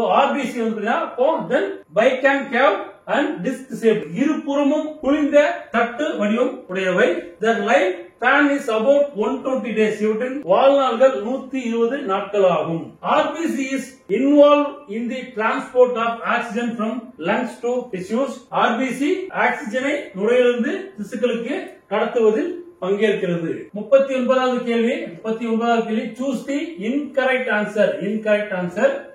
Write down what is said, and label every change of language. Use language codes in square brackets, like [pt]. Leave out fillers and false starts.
[ta] RBC வந்து [en] biconcave and disc shape, [ta] இருபுறமும் குளிர்ந்த தட்டு வடிவம் உடையவை. [en] Their life span is about 120 days. [ta] இவற்றின் வாழ்நாள்கள் 120 நாட்கள் ஆகும். [en] RBC is involved in the transport of oxygen from lungs to tissues. [ta] RBC ஆக்சிஜனை நுரையிலிருந்து திசுக்களுக்கு கடத்துவதில் பங்கேற்கிறது. 39வது கேள்வி, [en] choose the incorrect answer.